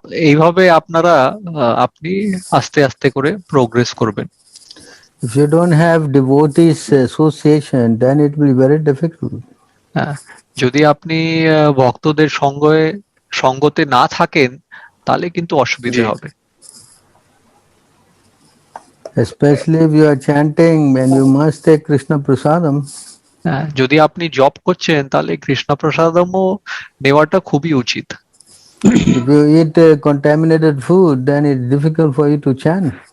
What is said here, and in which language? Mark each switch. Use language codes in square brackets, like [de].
[bn] এইভাবে আপনারা আপনি আস্তে আস্তে করে প্রোগ্রেস করবেন। [en] If you don't have devotees association, then it will be very difficult. [bn] যদি আপনি ভক্তদের সঙ্গতে না থাকেন তাহলে কিন্তু অসুবিধা হবে। [en] Especially if you are chanting, and you must take Krishna Prasadam. [bn] যদি আপনি জপ করছেন তাহলে কৃষ্ণ প্রসাদমও নেওয়াটা খুবই উচিত। [en] If you eat contaminated food, then it's difficult for you to chant.